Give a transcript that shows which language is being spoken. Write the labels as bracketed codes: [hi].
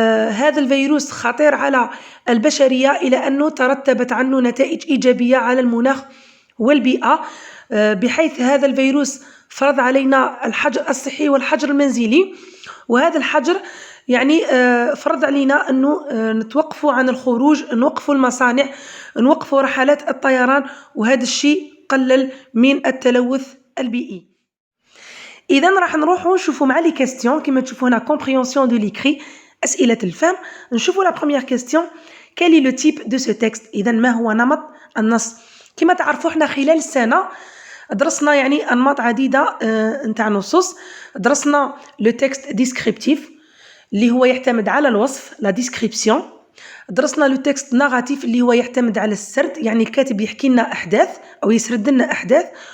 [ar] هذا الفيروس خطير على البشرية إلى أنه ترتبت عنه نتائج إيجابية على المناخ والبيئة بحيث هذا الفيروس فرض علينا الحجر الصحي والحجر المنزلي وهذا الحجر يعني فرض علينا أنه نتوقفوا عن الخروج نوقفوا المصانع نوقفوا رحلات الطيران وهذا الشيء قلل من التلوث البيئي. إذا راح نروحوا نشوفوا مع لي كيستيون كما تشوفوا هنا [fr] compréhension de l'écrit [ar] أسئلة الفهم. نشوفوا لا بروميير كيستيون [fr] quel est le type de ce texte. [ar] إذا ما هو نمط النص. كما تعرفوا احنا خلال السنة درسنا يعني أنماط عديدة نتاع نصوص. درسنا لو تكست ديسكريبتيف اللي هو يعتمد على الوصف لا ديسكريبسيون. درسنا لو تكست ناراتيف اللي هو يعتمد على السرد يعني الكاتب يحكي لنا أحداث أو يسرد لنا أحداث.